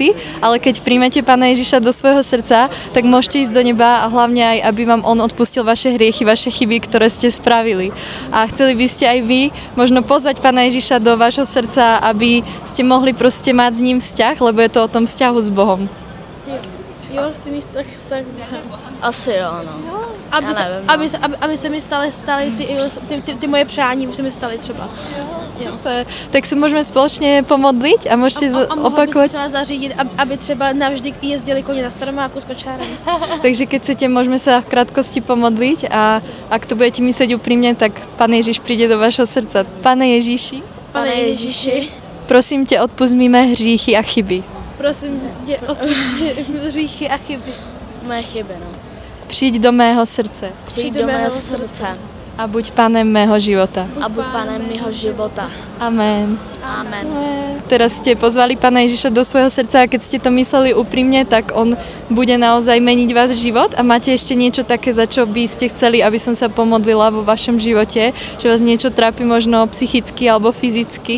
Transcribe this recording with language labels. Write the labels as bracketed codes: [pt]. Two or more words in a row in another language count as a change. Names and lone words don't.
[sk] Ale keď príjmete Pána Ježiša do svojho srdca, tak môžete ísť do neba a hlavne aj, aby vám on odpustil vaše hriechy, vaše chyby, ktoré ste spravili. A chceli by ste aj vy možno pozvať Pána Ježiša do vášho srdca, aby ste mohli proste mať s ním vzťah, lebo je to o tom vzťahu s Bohom. [cs] Jo, chci mít vztah s Bohem. Asi jo, no. Aby se mi staly ty moje přání, by se mi staly třeba. Super. Tak se můžeme společně pomodlit a můžete opakovat. A třeba zařídit, aby třeba navždy jezdili koně na Staromáku s kočárem. Takže keď chcete, můžeme se v krátkosti pomodlit a ak to budete myslet upřímně, tak Pán Ježíš přijde do vašeho srdca. Pane Ježíši. Pane Ježíši. Prosím tě, odpusť mi mé hříchy a chyby. Prosím tě, odpusť hříchy a chyby. Moje chyby, no. Přijď do mého srdce. Přijď do mého srdce. A buď Pánem mého života. A buď Pánem mého života. Amen. Amen. [sk] Teraz ste pozvali Pána Ježiša do svojho srdca a keď ste to mysleli úprimne, tak on bude naozaj meniť váš život. A máte ešte niečo také, za čo by ste chceli, aby som sa pomodlila vo vašom živote? Že vás niečo trápi možno psychicky alebo fyzicky?